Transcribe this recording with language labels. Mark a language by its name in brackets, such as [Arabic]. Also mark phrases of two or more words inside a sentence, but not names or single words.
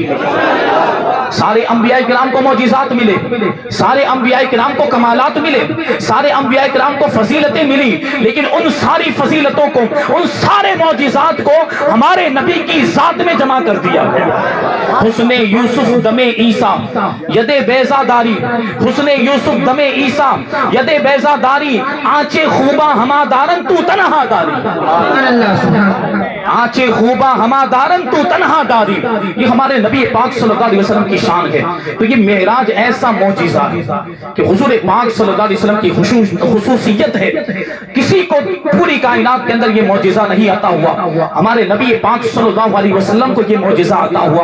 [Urdu] سارے انبیاء کرام کو معجزات ملے, سارے انبیاء کرام کو کمالات ملے, سارے انبیاء کرام کو فضیلتیں ملی, لیکن ان ساری فضیلتوں کو, ان سارے معجزات کو ہمارے نبی کی ذات میں جمع کر دیا ہے. [Persian] حسن یوسف دم عیسیٰ ید بیضا داری, حسن یوسف دم عیسیٰ ید بیضا داری, آنچے خوبا ہما دارن تو تنہا داری, آنچے خوبا ہما دارن تو تنہا داری. [Urdu] یہ ہمارے نبی پاک [Arabic] صلی اللہ علیہ وسلم [Urdu] کی شان ہے. تو یہ معراج ایسا معجزہ ہے کہ حضور پاک [Arabic] صلی اللہ علیہ وسلم [Urdu] کی خصوصیت ہے, کسی کو پوری کائنات کے اندر یہ معجزہ نہیں عطا ہوا. ہمارے نبی پاک [Arabic] صلی اللہ علیہ وسلم [Urdu] کو یہ معجزہ عطا ہوا.